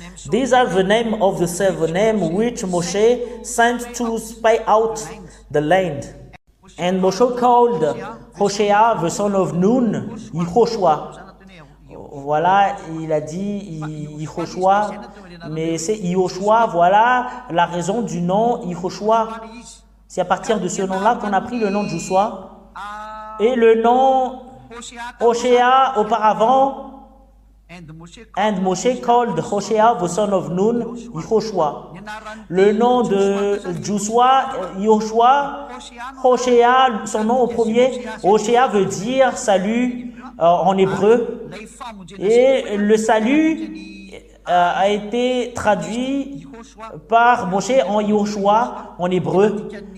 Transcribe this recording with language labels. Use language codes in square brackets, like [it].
[en] These are the name of the seven names which Moshe sent to spy out the land. And Moshe called Hoshea, the son of Nun, Yehoshua. [fr] Voilà, il a dit Yehoshua, mais c'est Yehoshua. Voilà la raison du nom Yehoshua. C'est à partir de ce nom-là qu'on a pris le nom de Joshua. Et le nom Hoshea, auparavant, [en] And Moshe called Hoshea, the son of Nun, Yehoshua. [fr] Le nom de Joshua, Yehoshua, Hoshea, son nom au premier, Hoshea veut dire salut en hébreu. Et le salut a été traduit par Moshe en Yehoshua en hébreu.